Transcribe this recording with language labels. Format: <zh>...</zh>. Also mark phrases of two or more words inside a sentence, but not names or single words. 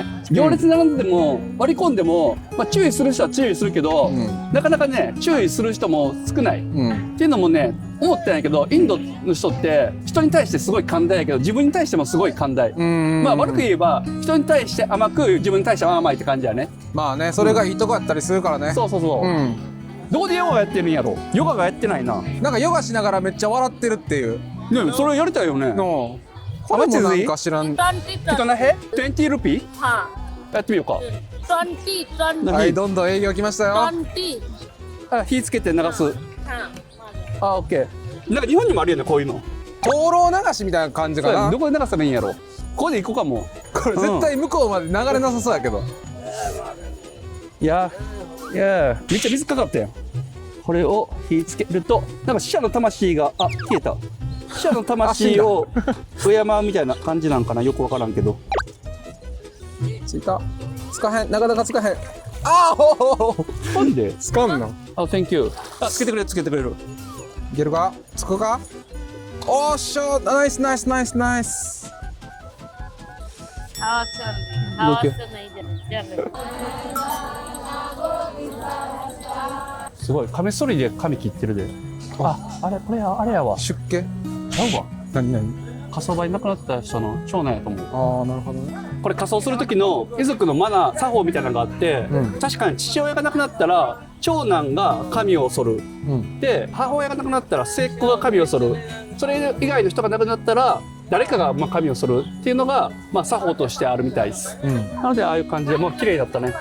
<ja>行列並んでても割り込んでも、注意する人は注意するけど、なかなかね注意する人も少ない、っていうのもね思ったんやけど、インドの人って人に対してすごい寛大やけど自分に対してもすごい寛大。悪く言えば人に対して甘く自分に対しては甘いって感じやね。まあね、それがいいとこやったりするからね。そうそうそう、どこでヨガやってるんやろ。ヨガがやってないな。なんかヨガしながらめっちゃ笑ってるっていう。ね、それやりたいよね。のこれもなんか知らん。</ja> <hi>कितना है? 20 रुपी? हाँ</hi> <ja>やってみようか。 20 はい、どんどん営業来ましたよ。 20 あ、火つけて流す。</ja> <hi>हाँ</hi> <ja>あ、オッケー。なんか日本にもあるよね、こういうの。灯籠流しみたいな感じかな。どこで流せばいいんやろ。ここで行こうかも。これ絶対向こうまで流れなさそうやけど。いや、めっちゃ水かかったよ。これを火つけると、なんか死者の魂が、消えた。死者の魂を敬うみたいな感じなんかな、よくわからんけど。ついた。つかへん、なかなかつかへん。ああ、ほほほ。なんで？つかんの。あ、</ja> <en>Thank you。</en> <ja>つけてくれ、つけてくれる。いけるか？つくか？おっしゃ、ナイスナイスナイスナイス。</ja> <hi>हवा चल रही हवा से नहीं चल रही</hi> <ja>すごい、カミソリで髪切ってるで。あれ、これあれやわ。出家？ちゃうわ。何何？火葬場に亡くなった人の長男やと思う。ああ、なるほどね。これ火葬する時の遺族のマナー作法みたいなのがあって、確かに父親が亡くなったら長男が神を剃る、で母親が亡くなったら末っ子が神を剃る、それ以外の人が亡くなったら誰かが神を剃るっていうのが作法としてあるみたいです、なのでああいう感じでもう綺麗だったね。</ja>